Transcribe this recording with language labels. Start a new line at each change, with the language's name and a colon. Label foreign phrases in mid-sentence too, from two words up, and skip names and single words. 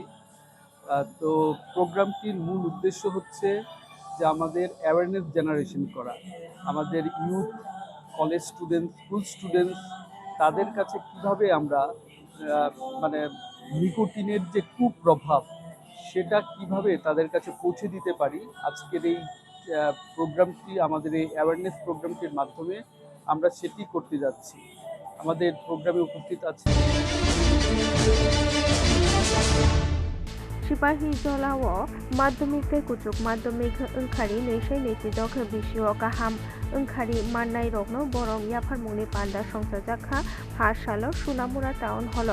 Bangla: তো প্রোগ্রামটির মূল উদ্দেশ্য হচ্ছে যে আমাদের
English: awareness generation
Bangla: করা, আমাদের
English: youth, college students, school students
Bangla: তাদের কাছে কিভাবে আমরা মানে নিকোটিনের যে কুপ্রভাব সেটা কিভাবে তাদের কাছে পৌঁছে দিতে পারি। আজকের এই প্রোগ্রামটি, আমাদের এই
English: awareness programটির
Bangla: মাধ্যমে আমরা সেটি করতে যাচ্ছি। আমাদের প্রোগ্রামে উপস্থিত আছে
Bodo: सिपाही जलाओ माध्यमिक कुचुक माध्यमिक ओंखारि नैसाय नैजिदक बिसिओ गाहाम ओंखारि माननाय रकनो बरं याफारमुंनि पान्डा संसाजाखा फासालो सुनामुरा टाउन हल